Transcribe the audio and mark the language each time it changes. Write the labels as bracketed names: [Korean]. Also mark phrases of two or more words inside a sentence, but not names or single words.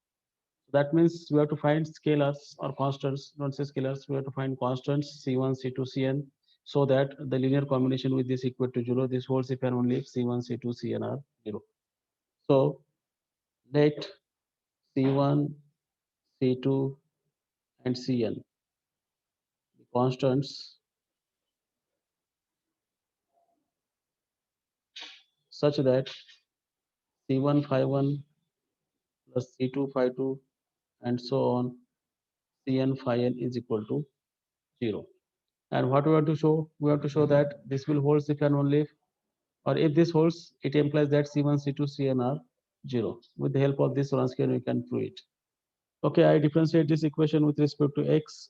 [English] So that means we have to find scalars or constants, not say scalars, we have to find constants C1, C2, Cn, so that the linear combination with this equal to 0, this holds if and only if C1, C2, Cn are 0. So let C1, C2, and Cn be constants such that C1 phi 1 plus C2 phi 2 and so on Cn phi n is equal to 0. And what we have to show? We have to show that this will holds if and only if, or if this holds, it implies that C1, C2, Cn are 0. With the help of this Wronskian, we can prove it. Okay, I differentiate this equation with respect to x.